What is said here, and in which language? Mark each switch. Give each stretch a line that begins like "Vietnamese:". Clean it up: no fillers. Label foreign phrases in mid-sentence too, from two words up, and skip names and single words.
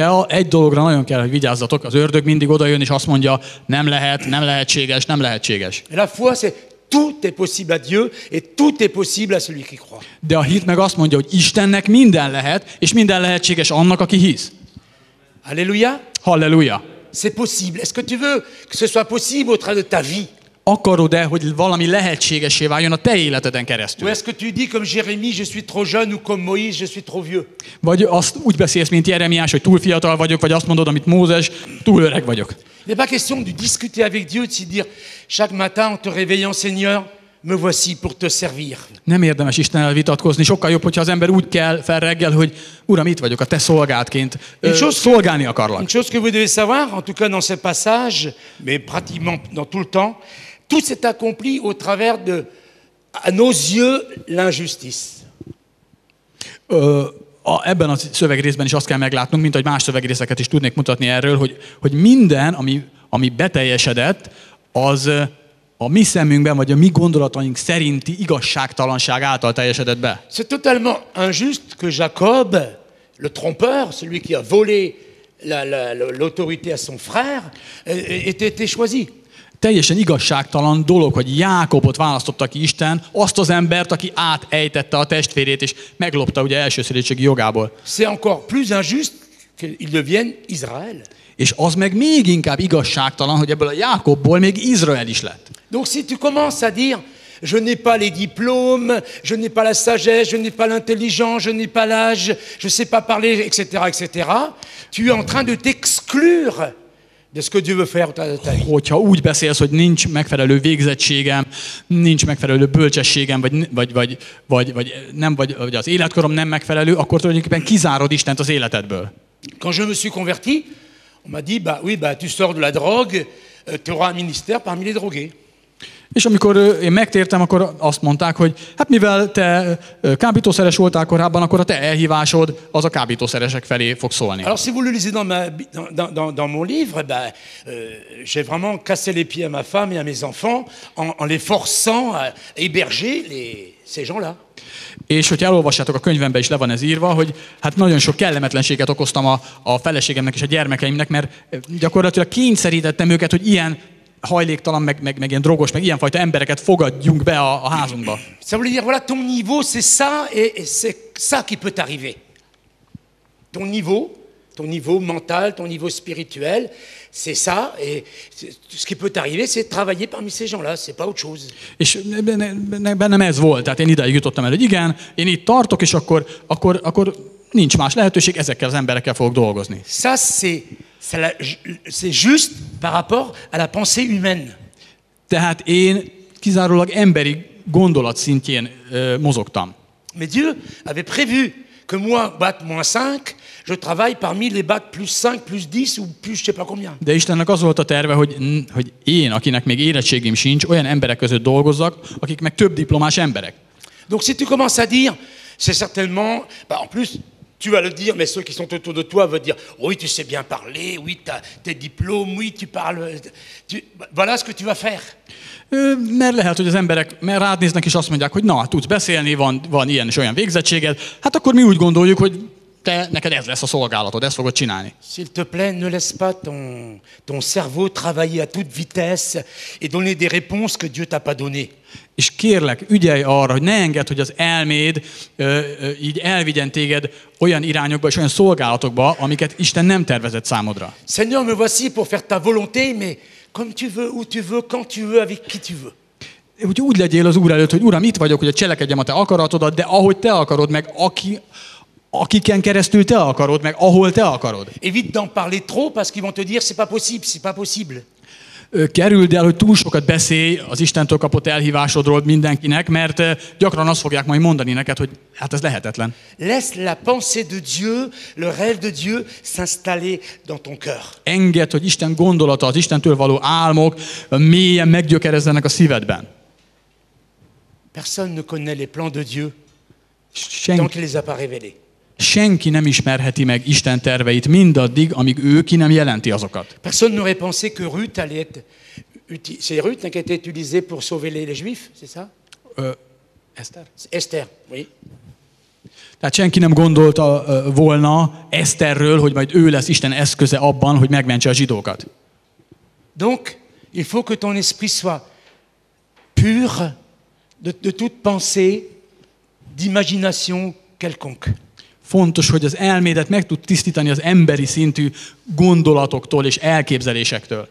Hungarian: De egy dologra nagyon kell, hogy vigyázzatok, az ördög mindig odajön és azt mondja, nem lehet, nem lehetséges, nem lehetséges.
French: Et la foi, c'est tout est possible à Dieu et tout est possible à celui qui croit.
Hungarian: De a hit meg azt mondja, hogy Istennek minden lehet, és minden lehetséges annak, aki hisz.
French: Alléluia.
Hungarian: Halleluja!
French: C'est possible. Est-ce que tu veux que ce soit possible au travers de ta vie?
Hungarian: Akarod-e, hogy valami lehetségessé váljon a te életeden
French: Ou
Hungarian: keresztül?
French: est-ce que tu dis comme Jérémie, je suis trop jeune, ou comme Moïse, je suis trop vieux?
Hungarian: Vagy azt úgy beszélsz, mint Jeremiás, hogy túl fiatal vagyok, vagy azt mondod, amit Mózes, túl öreg vagyok.
French: Il n'est pas question de discuter avec Dieu, de se dire chaque matin en te réveillant, Seigneur, me voici pour te servir.
Hungarian: Nem érdemes Istennel vitatkozni, sokkal jobb, hogyha az ember úgy kell fel reggel, hogy Uram, itt vagyok, a te szolgádként, szolgálni akarlak.
French: Une chose que vous devez savoir, en tout cas dans ce passage, mais pratiquement dans tout le temps, tout s'est accompli au travers de, à nos yeux, l'injustice.
Hungarian: Ebben a szövegrészben is azt kell meglátnunk, mint hogy más szövegrészeket is tudnék mutatni erről, hogy minden, ami beteljesedett, az a mi szemünkben, vagy a mi gondolataink szerinti igazságtalanság által teljesedett be.
French: C'est totalement injuste que Jacob, le trompeur, celui qui a volé l'autorité à son frère, ait été choisi.
Hungarian: Teljesen igazságtalan dolog, hogy Jákobot választotta ki Isten, azt az embert, aki átejtette a testvérét, és meglopta ugye elsőszülöttségi jogából.
French: C'est encore plus injuste qu'il devienne Israël.
Hungarian: És az meg még inkább igazságtalan, hogy ebből a Jákobból még Izrael is lett.
French: Donc si tu commences à dire je n'ai pas les diplômes, je n'ai pas la sagesse, je n'ai pas l'intelligence, je n'ai pas l'âge, je sais pas parler, etc., tu es en train de t'exclure de ce que Dieu veut faire dans ta vie.
Hungarian: Hogyha úgy beszélsz, hogy nincs megfelelő végzettségem, nincs megfelelő bölcsességem, vagy az életkorom nem megfelelő, akkor tulajdonképpen kizárod Istent az életedből.
French: Quand je me suis converti, on m'a dit bah oui, tu sors de la drogue, tu auras un ministère parmi les drogués.
Hungarian: És amikor én megtértem, akkor azt mondták, hogy hát mivel te kábítószeres voltál korábban, akkor a te elhívásod az a kábítószeresek felé fog szólni.
French: Alors si vous le lisez dans mon livre, j'ai vraiment cassé les pieds à ma femme et à mes enfants en les forçant à héberger ces gens-là.
Hungarian: És hogyha elolvassátok, a könyvemben is le van ez írva, hogy hát nagyon sok kellemetlenséget okoztam a feleségemnek és a gyermekeimnek, mert gyakorlatilag kényszerítettem őket, hogy ilyen hajléktalan, meg ilyen drogos, meg ilyenfajta embereket fogadjunk be a házunkba.
French: Ça veut dire, voilà, ton niveau, c'est ça, et c'est ça qui peut t'arriver. Ton niveau mental, ton niveau spirituel, c'est ça, et ce qui peut t'arriver, c'est travailler parmi ces gens-là, c'est pas autre chose.
Hungarian: És bennem ez volt, tehát én ideig jutottam el, hogy igen, én itt tartok, és akkor nincs más lehetőség, ezekkel az emberekkel fogok dolgozni.
French: Ça, c'est juste par rapport à la pensée humaine.
Hungarian: Tehát én kizárólag emberi gondolat szintjén mozogtam.
French: Mais Dieu avait prévu que moi, bac -5, je travaille parmi les bac +5, +10 ou plus je sais pas combien.
Hungarian: De Istennek az volt a terve, hogy én, akinek még érettségim sincs, olyan emberek között dolgozzak, akik meg több diplomás emberek.
French: Donc si tu commences à dire, c'est certainement, en plus, tu vas le dire, mais ceux qui sont autour de toi vont dire oui, tu sais bien parler, oui, tu as tes diplômes, oui, tu parles. Voilà ce que tu vas faire.
Hungarian: Mert lehet, hogy az emberek rád néznek és azt mondják, hogy na, tudsz beszélni, van ilyen és olyan végzettséged, hát akkor mi úgy gondoljuk, hogy neked ez lesz a szolgálatod, ezt fogod csinálni.
French: S'il te plaît, ne laisse pas ton cerveau travailler à toute vitesse et donner des réponses que Dieu t'a pas données.
Hungarian: És kérlek, ügyelj arra, hogy ne engedd, hogy az elméd így elvigyen téged olyan irányokba és olyan szolgálatokba, amiket Isten nem tervezett számodra.
French: Seigneur, me voici pour faire ta volonté, mais comme tu veux, où tu veux, quand tu veux, avec qui tu veux.
Hungarian: Hogy úgy legyél az Úr előtt, hogy Uram, itt vagyok, hogy cselekedjem a te akaratodat, de ahogy te akarod, meg akiken keresztül te akarod, meg ahol te akarod.
French: Évite d'en parler trop, parce qu'ils vont te dire c'est pas possible, c'est pas possible.
Hungarian: Kerüld el, hogy túl sokat beszélj az Istentől kapott elhívásodról mindenkinek, mert gyakran azt fogják majd mondani neked, hogy hát ez lehetetlen.
French: Laisse la pensée de Dieu, le rêve de Dieu s'installer dans ton cœur.
Hungarian: Engedd, hogy Isten gondolata, az Istentől való álmok mélyen meggyökerezzenek a szívedben.
French: Personne ne connaît les plans de Dieu tant
Hungarian: Senki,
French: qu'il ne les a pas révélés.
Hungarian: senki nem ismerheti meg Isten terveit mindaddig, amíg ő ki nem jelenti azokat.
French: Personne n'aurait pensé que Ruth allait être... C'est Ruth qui a été utilisée pour sauver les Juifs, c'est ça?
Hungarian: Eszter?
French: C'est Esther, oui.
Hungarian: Tehát senki nem gondolta volna Eszterről, hogy majd ő lesz Isten eszköze abban, hogy megmentse a zsidókat.
French: Donc, il faut que ton esprit soit pur de toute pensée, d'imagination quelconque.
Hungarian: Fontos, hogy az elmédet meg tud tisztítani az emberi szintű gondolatoktól és elképzelésektől.